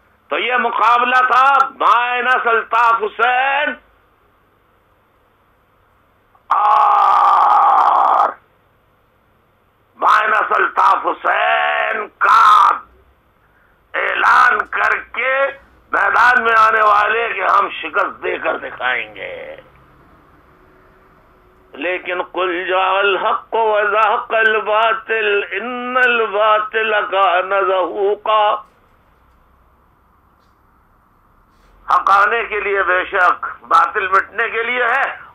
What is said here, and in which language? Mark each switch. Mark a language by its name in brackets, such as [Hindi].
[Urdu] تو یہ مقابلہ تھا مائنس الطاف حسین اور مائنس الطاف حسین کا اعلان کر کے میدان میں آنے والے کہ ہم شکست دے کر دکھائیں گے. لیکن [Arabic] قل جاء الحق وزهق الباطل ان الباطل كان زهوقا. [Urdu] حق آنے کے لیے بے شک، باطل مٹنے کے لیے ہے.